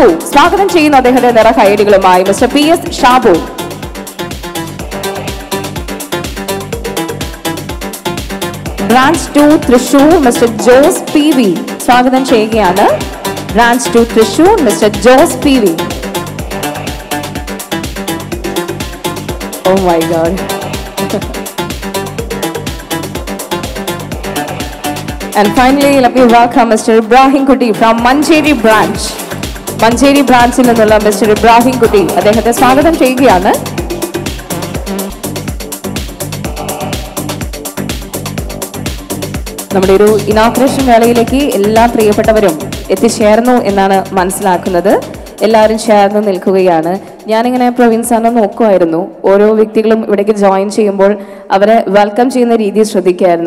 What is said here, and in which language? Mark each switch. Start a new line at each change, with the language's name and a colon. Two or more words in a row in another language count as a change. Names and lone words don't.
Malayalam: സ്വാഗതം ചെയ്യുന്നു അദ്ദേഹത്തെ നിറ കൈയടികളുമായി മിസ്റ്റർ PS ഷാബു. ബ്രാഞ്ച് 2 തൃശൂർ മിസ്റ്റർ ജോസ് PV. സ്വാഗതം ചെയ്യുകയാണ് ബ്രാഞ്ച് 2 തൃശൂർ മിസ്റ്റർ ജോസ് PV.
English: Oh my God. And finally, let me welcome Mr. Ibrahim Kuti from Manjeri branch.
Malayalam: മഞ്ചേരി ബ്രാഞ്ചിൽ നിന്നുള്ള
English: Mr.
Malayalam: Ibrahim Kuti. അദ്ദേഹത്തെ സ്വാഗതം ചെയ്യുകയാണ്. നമ്മുടെ ഒരു ഇനോഗ്രേഷൻ വേളയിലേക്ക് എല്ലാ പ്രിയപ്പെട്ടവരും എത്തിച്ചേർന്നു എന്നാണ് മനസ്സിലാക്കുന്നത്. എല്ലാവരും ചേർന്ന് നിൽക്കുകയാണ്. ഞാനിങ്ങനെ പ്രവീൺ സാറിനെ നോക്കുമായിരുന്നു. ഓരോ വ്യക്തികളും ഇവിടേക്ക് ജോയിൻ ചെയ്യുമ്പോൾ അവരെ വെൽക്കം ചെയ്യുന്ന രീതി ശ്രദ്ധിക്കുകയായിരുന്നു.